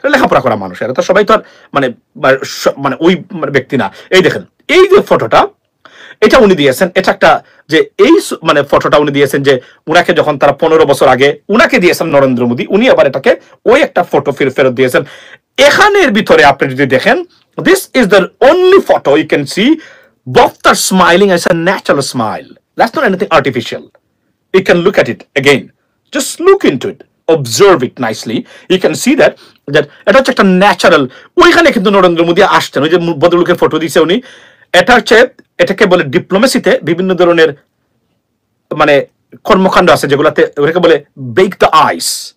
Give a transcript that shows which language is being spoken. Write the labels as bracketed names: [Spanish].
[Bangla] লেখাপড়া করা মানুষ, এরা তো সবাই তো আর মানে ওই ব্যক্তি না। এই দেখেন, এই যে ফটোটা, এটা উনি দিয়েছেন, এটা একটা যে এই মানে ফটোটা উনি দিয়েছেন যে উনাকে যখন তারা 15 বছর আগে উনাকে দিয়েছেন নরেন্দ্র মোদী, উনি আবার এটাকে ওই একটা ফটো ফেরত দিয়েছেন। এখানের ভিতরে আপনি যদি দেখেন, [English] this is the only photo you can see both are smiling as a natural smile. That's not anything artificial. You can look at it again. Just look into it. Observe it nicely. You can see that [Bangla] এটা হচ্ছে একটা natural. ওইখানে কিন্তু নরেন্দ্র মোদী আসছেন, ওই যে ভদ্রলোকের photo দিয়েছে উনি, এটা হচ্ছে এটাকে বলে ডিপ্লোমেসিতে বিভিন্ন ধরনের মানে কর্মকাণ্ড আছে যেগুলাতে ওটাকে বলে ব্রেক দ্য আইস।